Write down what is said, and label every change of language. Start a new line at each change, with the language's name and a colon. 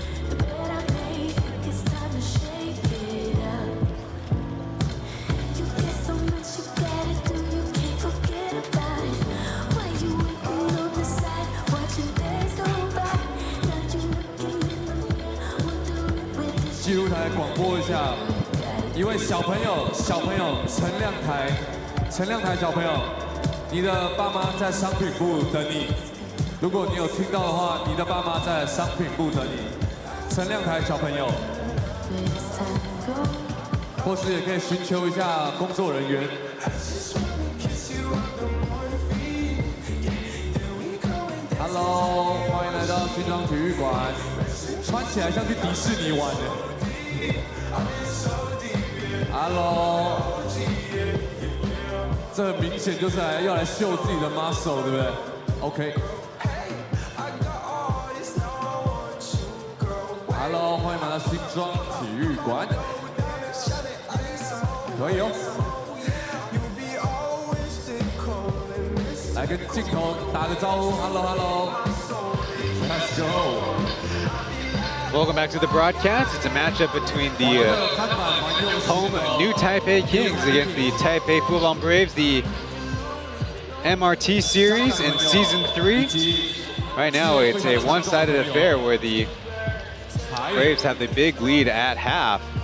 English: The bed I made, it's time to shake it up. You get so much, you gotta do, you can't forget about it. Why you waiting on the side, watching days go by? Now you looking in the mirror, wondering where this
Chinese: 记录台广播一下，一位小朋友陈亮台小朋友，你的爸妈在商品部等你。如果你有听到的话，你的爸妈在商品部等你。陈亮台小朋友，
English: where this time goes.
Chinese: 或是也可以寻求一下工作人员。 Hello， 欢迎来到新庄体育馆，穿起来像去迪士尼玩的。 Hello， 这很明显就是要来秀自己的 muscle， 对不对 ？OK。Hello， 欢迎来到新庄体育馆，可以哦。来跟镜头打个招呼 ，
English: Hello，Let's go。 Welcome back to the broadcast. It's a matchup between the home New Taipei Kings against the Taipei Fubon Braves, the MRT series in Season 3. Right now, it's a one-sided affair where the Braves have the big lead at half.